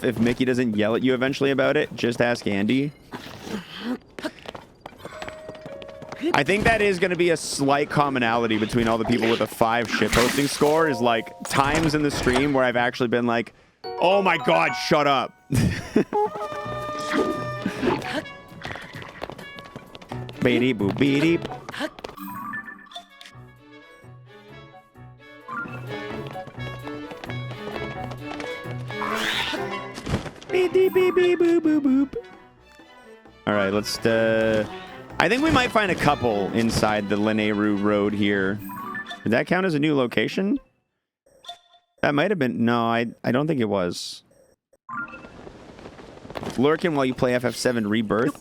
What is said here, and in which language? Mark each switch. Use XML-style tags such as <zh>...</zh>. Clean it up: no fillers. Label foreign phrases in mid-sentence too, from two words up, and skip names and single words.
<en>If Mickey doesn't yell at you eventually about it, just ask Andy. I think that is going to be a slight commonality between all the people with a 5 shitposting score, is like times in the stream where I've actually been like, oh my god, shut up. Beady boo beady. Beady bee bee boo boo boop. All right, let's I think we might find a couple inside the Lanayru Road here. Did that count as a new location? That might have been. No, I don't think it was. Lurking while you play FF7 Rebirth.</en>